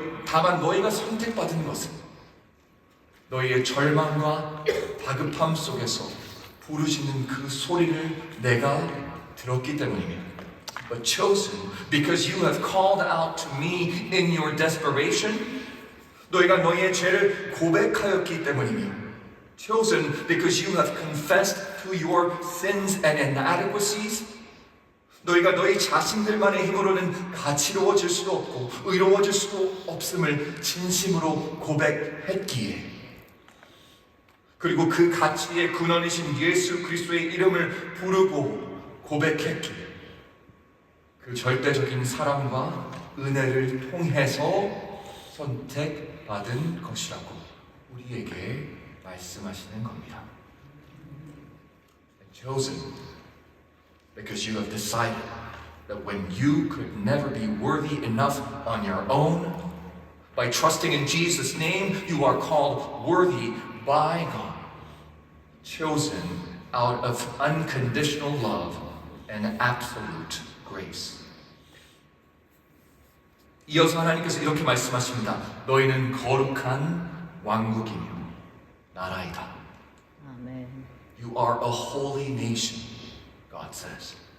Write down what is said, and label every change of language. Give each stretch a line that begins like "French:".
Korean: 다만 너희가 선택받은 것은 너희의 절망과 다급함 속에서 부르짖는 그 소리를 내가 들었기 때문이며
English: but chosen because you have called out to me in your desperation.
Korean: 너희가 너희의 죄를 고백하였기 때문이며
English: chosen because you have confessed to your sins and inadequacies.
Korean: 너희가 너희 자신들만의 힘으로는 가치로워질 수도 없고 의로워질 수도 없음을 진심으로 고백했기에 그리고 그 가치의 근원이신 예수 그리스도의 이름을 부르고 고백했기에 그 절대적인 사랑과 은혜를 통해서 선택받은 것이라고 우리에게 말씀하시는 겁니다.
English: Chosen because you have decided that when you could never be worthy enough on your own, by trusting in Jesus' name, you are called worthy by God, chosen out of unconditional love and absolute grace.
Korean: 이어서 하나님께서 이렇게 말씀하십니다. 너희는 거룩한 왕국이며 나라이다. 아멘.
English: You are a holy nation, God says.